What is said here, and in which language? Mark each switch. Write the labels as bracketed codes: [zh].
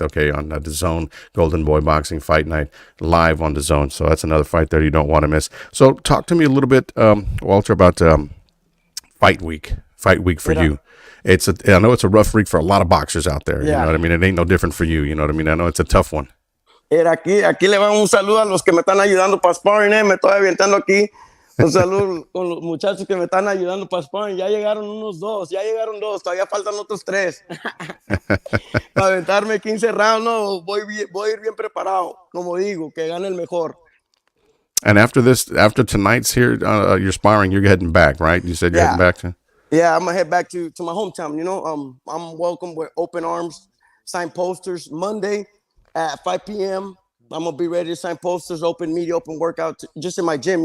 [en] Okay, on the Zone Golden Boy Boxing Fight Night live on the Zone. So that's another fight there you don't want to miss. So talk to me a little bit, Walter, about fight week. Fight week for you. I know it's a rough week for a lot of boxers out there. You know Yeah. what I mean? It ain't no different for you. You know what I mean? I know it's a tough one. [es] Era aquí le van un saludo a los que me están ayudando para sparring, Me estoy avientando aquí. Un saludo con los muchachos que me están ayudando para sparring. Ya llegaron unos dos, ya llegaron dos, todavía faltan otros tres. Para aventarme 15 rounds, no, voy a ir bien preparado. Como digo, que gane el mejor. [en] And after tonight's here, you're sparring. You're heading back, right? You said you're heading Yeah. back to. Yeah, I'm gonna head back to my hometown. I'm welcome with open arms, sign posters Monday at 5 p.m. I'm gonna be ready to sign posters, open media, open workout, just in my gym,